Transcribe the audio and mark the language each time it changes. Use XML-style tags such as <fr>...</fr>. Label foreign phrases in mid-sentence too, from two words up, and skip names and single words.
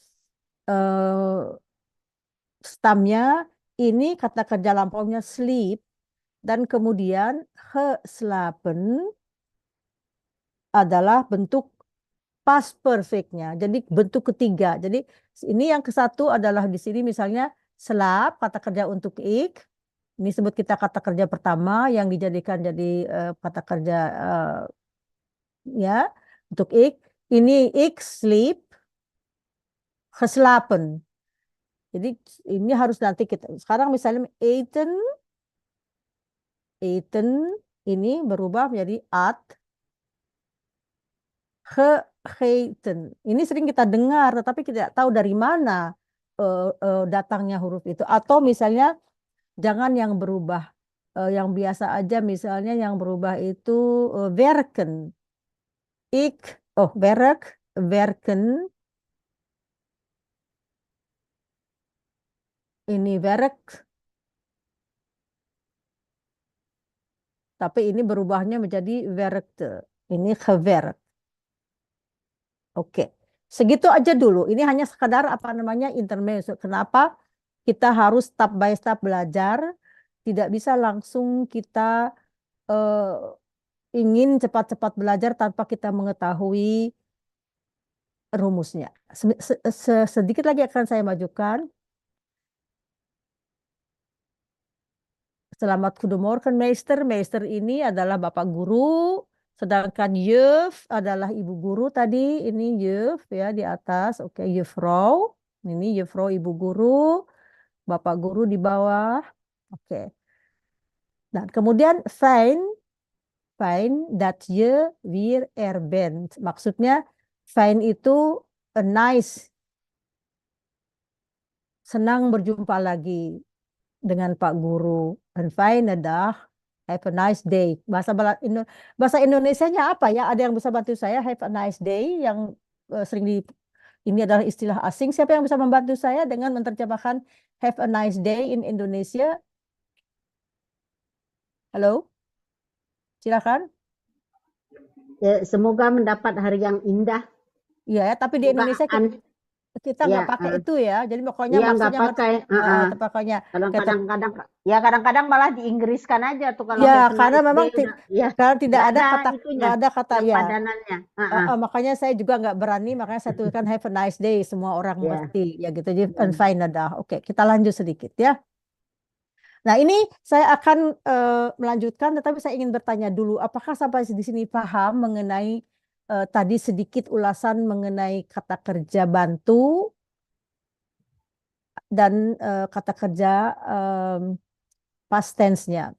<id>Stamnya ini kata kerja lampaunya sleep, dan kemudian geslapen adalah bentuk</id> <en>past perfectnya.</en> <id>Jadi bentuk ketiga. Jadi ini yang ke satu adalah di sini misalnya slaap, kata kerja untuk ik. Ini sebut kita kata kerja pertama yang dijadikan jadi kata kerja ya untuk ik.</id> <nl>Ini ik sleep, geslapen.</nl> <id>Jadi ini harus nanti kita sekarang misalnya eten ini berubah menjadi at, gegeten. Ini sering kita dengar tetapi kita tidak tahu dari mana datangnya huruf itu. Atau misalnya jangan yang berubah yang biasa aja, misalnya yang berubah itu werken.</id> <nl>Werk werken.</nl> <id>Ini werk. Tapi ini berubahnya menjadi werkte. Ini gewerkt. Oke. Segitu aja dulu. Ini hanya sekadar apa namanya intermezzo. Kenapa kita harus</id> <en>step by step</en> <id>belajar? Tidak bisa langsung kita ingin cepat-cepat belajar tanpa kita mengetahui rumusnya. Sedikit lagi akan saya majukan.</id> <nl>Selamat goedemorgen meester.</nl> <id>Meester ini adalah bapak guru. Sedangkan juf adalah ibu guru tadi. Ini juf ya di atas. Oke, juffrouw. Ini juffrouw ibu guru. Bapak guru di bawah. Oke. Dan kemudian fijn.</id> <nl>Fijn dat je weer er bent.</nl> <id>Maksudnya fijn itu nice. Senang berjumpa lagi dengan Pak Guru.</id> <nl>Een fijne dag.</nl> <en>Have a nice day.</en> <id>Bahasa Indonesianya apa ya? Ada yang bisa bantu saya?</id> <en>Have a nice day</en> <id>yang ini adalah istilah asing. Siapa yang bisa membantu saya dengan menerjemahkan</id> <en>have a nice day in Indonesia?</en> <id>Halo? Silakan. Ya, semoga mendapat hari yang indah. Iya ya, tapi di Indonesia kita nggak pakai itu ya. Jadi pokoknya maksudnya pokoknya kadang-kadang malah diinggriskan aja tuh kalau ya karena memang karena tidak ada kata ya. Padanannya. Makanya saya juga nggak berani, makanya saya tuliskan</id> <en>have a nice day,</en> <id>semua orang mesti ya gitu. Jadi fine dah. Oke, kita lanjut sedikit ya. Nah ini saya akan melanjutkan, tetapi saya ingin bertanya dulu, apakah sampai di sini paham mengenai tadi sedikit ulasan mengenai kata kerja bantu dan kata kerja</id> <en>past tense-nya.</en>